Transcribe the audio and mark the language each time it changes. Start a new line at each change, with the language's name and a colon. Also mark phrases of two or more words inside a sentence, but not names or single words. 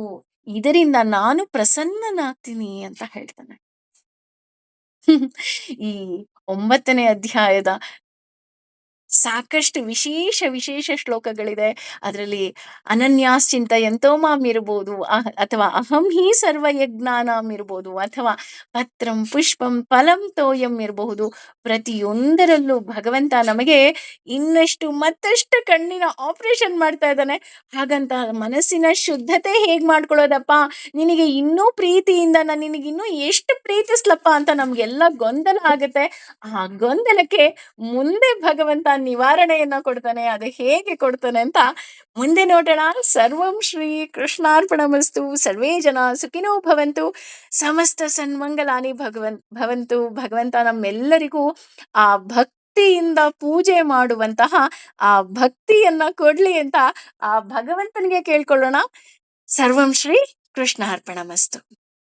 Kannada: ಇದರಿಂದ ನಾನು ಪ್ರಸನ್ನನಾಗ್ತೀನಿ ಅಂತ ಹೇಳ್ತಾನೆ. ಈ 9ನೇ ಅಧ್ಯಾಯದ ಸಾಕಷ್ಟು ವಿಶೇಷ ಶ್ಲೋಕಗಳಿದೆ. ಅದರಲ್ಲಿ
Sanskrit: ಅನನ್ಯಾಶ್ಚಿಂತಯಂತೋ ಮಾಂ
Kannada: ಇರ್ಬೋದು, ಅಥವಾ
Sanskrit: ಅಹಂ ಹಿ ಸರ್ವಯಜ್ಞಾನಾಂ
Kannada: ಇರ್ಬೋದು, ಅಥವಾ
Sanskrit: ಪತ್ರಂ ಪುಷ್ಪಂ ಫಲಂ ತೋಯಂ
Kannada: ಇರಬಹುದು. ಪ್ರತಿಯೊಂದರಲ್ಲೂ ಭಗವಂತ ನಮಗೆ ಇನ್ನಷ್ಟು ಮತ್ತಷ್ಟು ಕಣ್ಣಿನ ಆಪರೇಷನ್ ಮಾಡ್ತಾ ಇದ್ದಾನೆ. ಹಾಗಂತ ಮನಸ್ಸಿನ ಶುದ್ಧತೆ ಹೇಗ್ ಮಾಡ್ಕೊಳ್ಳೋದಪ್ಪ, ನಿನಗೆ ಇನ್ನೂ ಪ್ರೀತಿಯಿಂದ ನಾನು ನಿನಗೆ ಇನ್ನೂ ಎಷ್ಟು ಪ್ರೀತಿಸ್ಲಪ್ಪ ಅಂತ ನಮ್ಗೆಲ್ಲ ಗೊಂದಲ ಆಗುತ್ತೆ. ಆ ಗೊಂದಲಕ್ಕೆ ಮುಂದೆ ಭಗವಂತ ನಿವಾರಣೆಯನ್ನ ಕೊಡ್ತಾನೆ. ಅದು ಹೇಗೆ ಕೊಡ್ತಾನೆ ಅಂತ ಮುಂದೆ ನೋಡೋಣ.
Sanskrit: ಸರ್ವಂ ಶ್ರೀ ಕೃಷ್ಣಾರ್ಪಣಮಸ್ತು. ಸರ್ವೇ ಜನ ಸುಖಿನೋ ಭವಂತು. ಸಮಸ್ತ ಸನ್ಮಂಗಲಾನಿ ಭವಂತು.
Kannada: ಭಗವಂತ ನಮ್ಮೆಲ್ಲರಿಗೂ ಆ ಭಕ್ತಿಯಿಂದ ಪೂಜೆ ಮಾಡುವಂತಹ ಆ ಭಕ್ತಿಯನ್ನ ಕೊಡ್ಲಿ ಅಂತ ಆ ಭಗವಂತನಿಗೆ ಕೇಳ್ಕೊಳ್ಳೋಣ.
Sanskrit: ಸರ್ವಂ ಶ್ರೀ ಕೃಷ್ಣಾರ್ಪಣಮಸ್ತು.